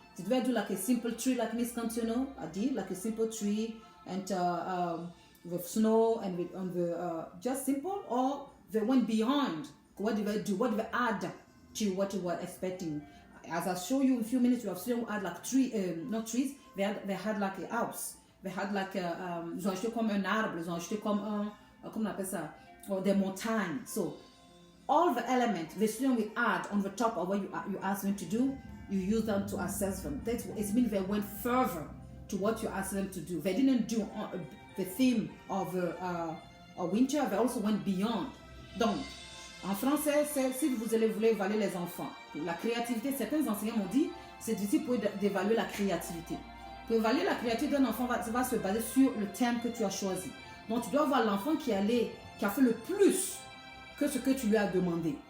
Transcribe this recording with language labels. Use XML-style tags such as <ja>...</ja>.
<en>Did they do like a simple tree like Miss Cantino did, like a simple tree and with snow and on the just simple, or they went beyond? What did they do? What did they add to what you were expecting? As I'll show you in a few minutes, you have seen add like not trees. They had like a house. They had like</en> <fr>ils ont acheté comme un arbre. Ils ont acheté comme comment on appelle ça? Or des montagnes.</fr> <en>So all the elements the student will add on the top of what you ask them to do, you use them to assess them. It means they went further to what you asked them to do. They didn't do the theme of winter. They also went beyond.</en> <fr>Donc en français, si vous voulez évaluer les enfants, la créativité, certains enseignants m'ont dit, c'est difficile pour d'évaluer la créativité. Pour évaluer la créativité d'un enfant, ça va se baser sur le thème que tu as choisi. Donc, tu dois voir l'enfant qui a fait le plus que ce que tu lui as demandé.</fr>